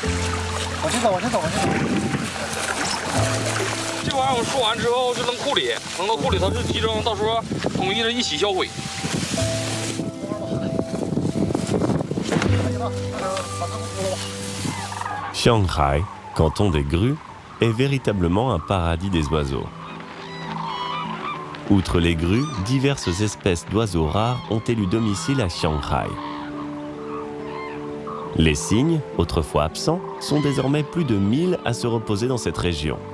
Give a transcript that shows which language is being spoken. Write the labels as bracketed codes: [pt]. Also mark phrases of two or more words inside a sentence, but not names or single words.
[zh] 往前走，往前走，往前走。这玩意儿我说完之后就扔库里，扔到库里头就集中，到时候统一的一起销毁。 [fr] Chiang Rai, canton des grues, est véritablement un paradis des oiseaux. Outre les grues, diverses espèces d'oiseaux rares ont élu domicile à Shanghai. Les cygnes, autrefois absents, sont désormais plus de 1000 à se reposer dans cette région.